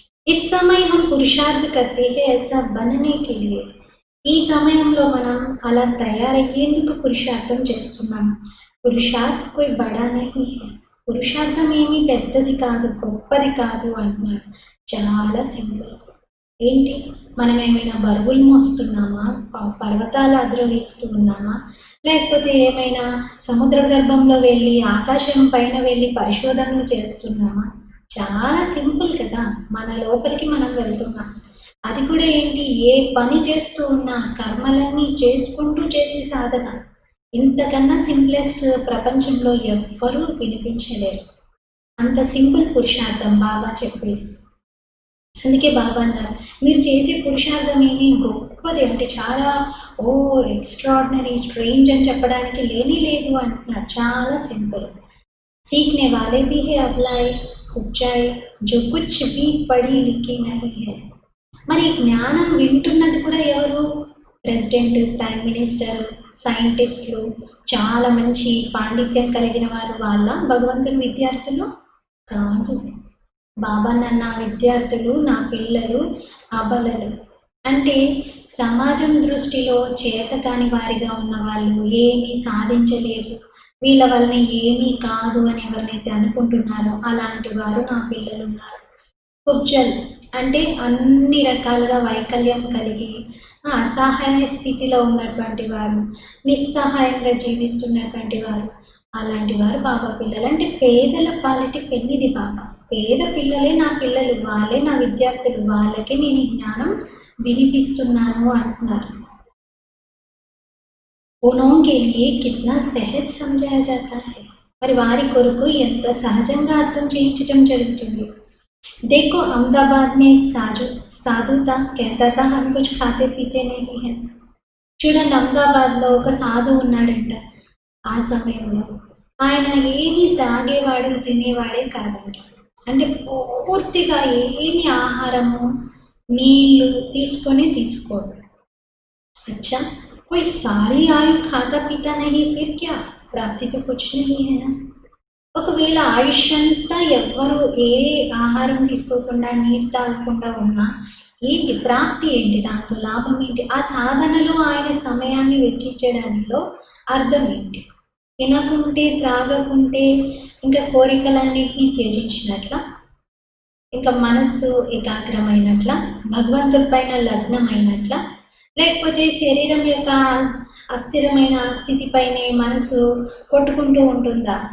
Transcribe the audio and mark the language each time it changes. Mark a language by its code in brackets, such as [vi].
[hi] इस समय हम पुरुषार्थ करते हैं ऐसा बनने के लिए. [te] ఈ సమయంలో మనం అలా తయారయ్యేందుకు పురుషార్థం చేస్తున్నాం. [hi] పురుషార్థ్ కోయి బడా నహీ హై. [te] పురుషార్థం ఏమీ పెద్దది కాదు, గొప్పది కాదు అంటున్నారు. చాలా సింపుల్. ఏంటి, మనం ఏమైనా బరువులు మోస్తున్నామా, పర్వతాలు అధిరోహిస్తూ ఉన్నామా, లేకపోతే ఏమైనా సముద్ర గర్భంలో వెళ్ళి ఆకాశం పైన వెళ్ళి పరిశోధనలు చేస్తున్నామా? చాలా సింపుల్ కదా. మన లోపలికి మనం వెళ్తున్నాం. అది కూడా ఏంటి, ఏ పని చేస్తూ ఉన్నా కర్మలన్నీ చేసుకుంటూ చేసే సాధన. ఇంతకన్నా సింప్లెస్ట్ ప్రపంచంలో ఎవ్వరూ వినిపించలేరు. అంత సింపుల్ పురుషార్థం బాబా చెప్పేది. అందుకే బాబా అన్నారు, మీరు చేసే పురుషార్థం ఏమీ గొప్పది అంటే చాలా ఎక్స్ట్రాడినరీ, స్ట్రేంజ్ అని చెప్పడానికి లేనే లేదు అంటున్నారు. చాలా సింపుల్. [hi] सीखने वाले भी है अबलाए उपजाए जो कुछ भी पढ़ी लिखी नहीं है. [te] మరి జ్ఞానం వింటున్నది కూడా ఎవరు? ప్రెసిడెంట్, ప్రైమ్ మినిస్టర్, సైంటిస్టులు, చాలా మంచి పాండిత్యం కలిగిన వారు. వాళ్ళ భగవంతుని విద్యార్థులు కాదు. బాబా నా విద్యార్థులు, నా పిల్లలు అబలలు. అంటే సమాజం దృష్టిలో చేతకాని వారిగా ఉన్న వాళ్ళు, ఏమీ సాధించలేదు, వీళ్ళ వలన ఏమీ కాదు అని ఎవరినైతే అనుకుంటున్నారో అలాంటి వారు నా పిల్లలు ఉన్నారు. కుబ్జల్ అంటే అన్ని రకాలుగా వైకల్యం కలిగి అసహాయ స్థితిలో ఉన్నటువంటి వారు, నిస్సహాయంగా జీవిస్తున్నటువంటి వారు, అలాంటి వారు బాబా పిల్లలు. అంటే పేదల పాలిటి పెన్నిది బాబా. పేద పిల్లలే నా పిల్లలు, వాళ్ళే నా విద్యార్థులు, వాళ్ళకే నేను ఈ జ్ఞానం వినిపిస్తున్నాను అంటున్నారు. [hi] उनों के लिए कितना सहज समझाया जाता है. [te] మరి వారి కొరకు ఎంత సహజంగా అర్థం చేయించడం జరుగుతుంది. [hi] देखो अहमदाबाद में एक साधु था, कहता था हम कुछ खाते पीते नहीं है. [te] చూడండి, అహ్మదాబాద్లో ఒక సాధువు ఉన్నాడంట. ఆ సమయంలో ఆయన ఏమి తాగేవాడు, తినేవాడే కాదంట. అంటే పూర్తిగా ఏమి ఆహారము, నీళ్లు తీసుకోడు. [hi] अच्छा, कोई सारी आयु खाता पीता नहीं, फिर क्या प्राप्ति तो कुछ नहीं है ना. [te] ఒకవేళ ఆయుష్ అంతా ఎవ్వరు ఏ ఆహారం తీసుకోకుండా నీరు తాగకుండా ఉన్నా ఏంటి ప్రాప్తి, ఏంటి దాంతో లాభం ఏంటి? ఆ సాధనలో ఆయన సమయాన్ని వెచ్చించడానిలో అర్థం ఏంటి? తినకుంటే త్రాగకుంటే ఇంకా కోరికలన్నింటినీ త్యజించినట్ల, ఇంకా మనస్సు ఏకాగ్రమైనట్ల, భగవంతుడి పైన లగ్నమైనట్ల, లేకపోతే శరీరం యొక్క అస్థిరమైన స్థితిపైనే మనసు కొట్టుకుంటూ ఉంటుందా?